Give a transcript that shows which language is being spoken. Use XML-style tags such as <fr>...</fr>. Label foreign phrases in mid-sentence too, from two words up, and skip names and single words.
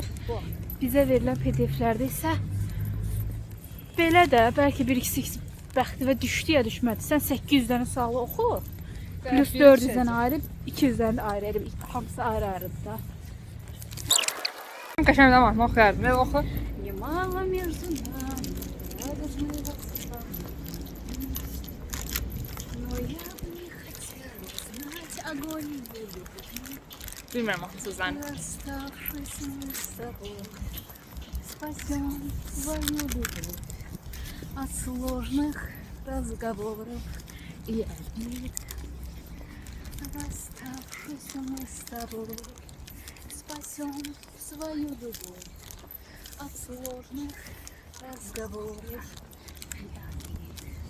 <az>Bizə verilən PDF-lərdə isə belə də bəlkə 1-2 bəxti və düşdü ya düşmədi. Sən 800 dənə sualı oxu, plus 400 dənə ayrı, 200 dənə ayrı, hamısı ayrı-ayrıdır da. Qəşəngdən mahnı oxuyardım. Nə oxu?</az> <ru>Немало между нами радужных слов, но я бы не хотела знать огонь и любовь.</ru> <az>Bilmirəm mahnı sözlərini.</az> <ru>Расставшись мы с тобой, спасем свою любовь от сложных разговоров и обид. Расставшись мы с тобой, спасем свою любовь от сложных разговоров и обид.</ru>